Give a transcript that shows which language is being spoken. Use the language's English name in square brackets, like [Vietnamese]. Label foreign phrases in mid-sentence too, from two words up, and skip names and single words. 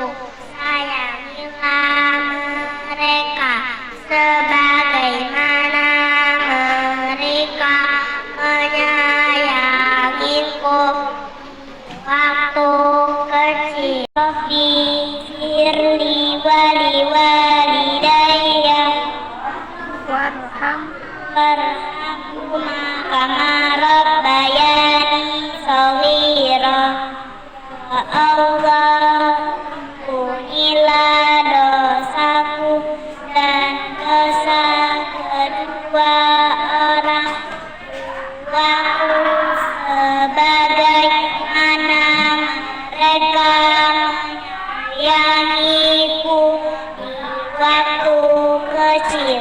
[Indonesian] Sayangilah mereka sebagaimana mereka menyayangiku waktu kecil. [Arabic] رب اغفر لي ولوالدي warham وارحمهما كما ربياني صغيرا. [Indonesian] Ya Allah, ampunilah dosaku dan dosa kedua orang tuaku sebagaimana mereka menyayangiku di waktu kecil.